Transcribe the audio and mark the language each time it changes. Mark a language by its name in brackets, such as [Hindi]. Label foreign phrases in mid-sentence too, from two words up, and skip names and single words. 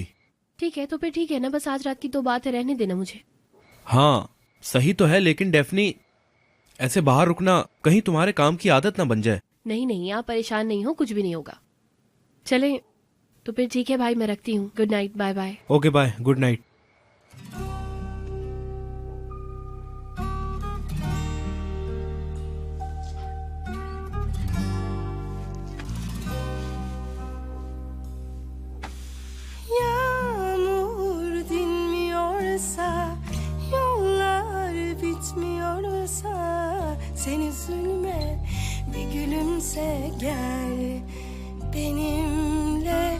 [Hindi] ठीक है, तो फिर ठीक है ना, बस आज रात की तो बात है, रहने देना मुझे। हाँ सही तो है, लेकिन डेफनी ऐसे बाहर रुकना कहीं तुम्हारे काम की आदत ना बन जाए। नहीं नहीं, आप परेशान नहीं हो, कुछ भी नहीं होगा। चले तो फिर ठीक है भाई, मैं रखती हूँ। [English] Good night, bye bye. Okay bye, good night. [Turkish] Yağmur dinmiyorsa, yollar bitmiyorsa, sen üzülme, bir gülümse gel benimle.